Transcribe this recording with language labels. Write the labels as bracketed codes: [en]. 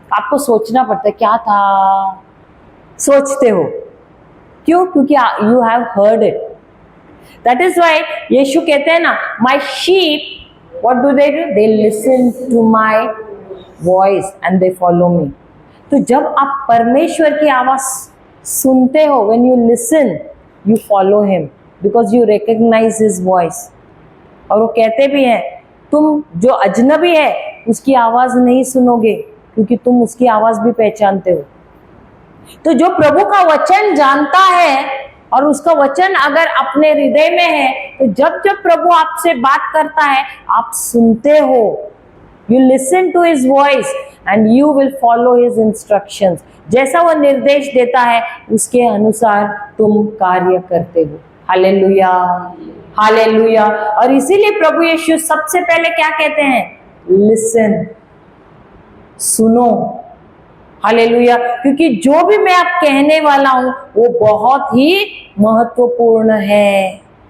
[hi] आपको सोचना पड़ता है क्या था, सोचते हो। क्यों? क्योंकि [en] You have heard it. That is why [hi] यीशु कहते हैं ना, [en] My sheep what do they do? They listen to my voice and they follow me. [hi] तो जब आप परमेश्वर की आवाज सुनते हो, [en] when you listen, you follow him because you recognize his voice। [hi] और वो कहते भी हैं तुम जो अजनबी है उसकी आवाज नहीं सुनोगे, क्योंकि तुम उसकी आवाज भी पहचानते हो। तो जो प्रभु का वचन जानता है और उसका वचन अगर अपने हृदय में है, तो जब जब प्रभु आपसे बात करता है आप सुनते हो। [en] You listen to his voice and you will follow his instructions। [hi] जैसा वो निर्देश देता है उसके अनुसार तुम कार्य करते हो। Hallelujah, hallelujah. और इसीलिए प्रभु यीशु सबसे पहले क्या कहते हैं? लिसन, सुनो। हालेलुया। क्योंकि जो भी मैं आप कहने वाला हूं वो बहुत ही महत्वपूर्ण है।